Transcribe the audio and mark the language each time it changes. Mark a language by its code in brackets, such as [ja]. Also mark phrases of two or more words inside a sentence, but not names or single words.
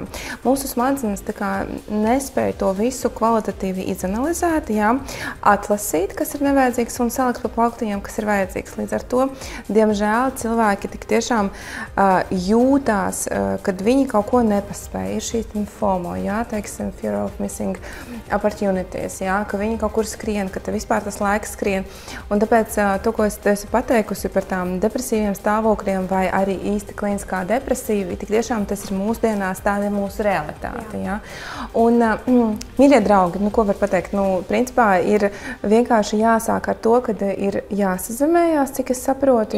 [lv] Mūsu smadzenes nespēja to visu kvalitatīvi izanalizēt, jā, atlasīt, kas ir nevajadzīgs, un salikt pa plauktiņiem, kas ir vajadzīgs. Līdz ar to, diemžēl, cilvēki tik tiešām jūtās, kad viņi kaut ko nepaspēja. Ir šī FOMO, jā, teiksim, [en] fear of missing opportunities, [lv] jā, ka viņi kaut kur skrien, ka vispār tas laiks skrien. Un tāpēc to, ko es esi pateikusi par tām depresīviem stāvokļiem vai arī īsti klīniskā depresīva, tik tiešām tas ir mūsdienās, tāda ir mūsu realitāte. Jā. Un, mīļie draugi, ko var pateikt? Principā ir vienkārši jāsāk ar to, kad ir jāsazemējās, cik es saprotu.